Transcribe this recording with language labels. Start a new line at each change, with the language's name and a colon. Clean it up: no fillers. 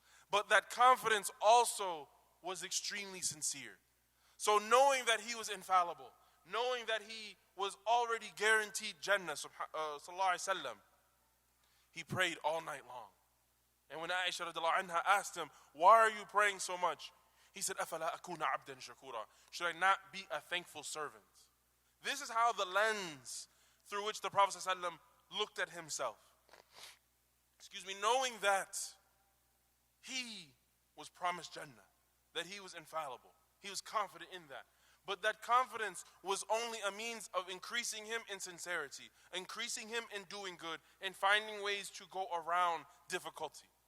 English: But that confidence also was extremely sincere. So knowing that he was infallible, knowing that he was already guaranteed Jannah, sallallahu alaihi wasallam, he prayed all night long. And when Aisha radiallahu anha asked him, why are you praying so much? He said,
Arabic: أَفَلَا أَكُونَ عَبْدًا شَكُورًا.
English: Should I not be a thankful servant? This is how the lens through which the Prophet ﷺ looked at himself. Knowing that he was promised Jannah, that he was infallible. He was confident in that. But that confidence was only a means of increasing him in sincerity, increasing him in doing good, and finding ways to go around difficulty.